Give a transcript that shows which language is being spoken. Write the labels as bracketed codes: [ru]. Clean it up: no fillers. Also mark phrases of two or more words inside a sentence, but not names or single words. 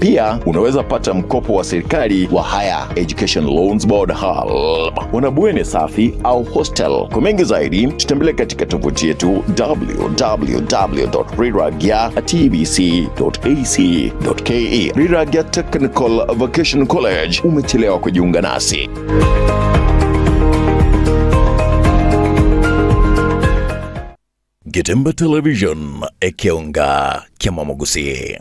[sw] Pia unaweza pata mkopo wa serikali wa Higher Education Loans Board HELB. Wanabweni safi au hostel. Kwa mengi zaidi tutembelee katika tovuti yetu www.riragya.tbc.ac.ke. Riragya Technical Vocational College, umechelewa kujiunga nasi. [guz] Getemba Television ekionga Kema Mogusi.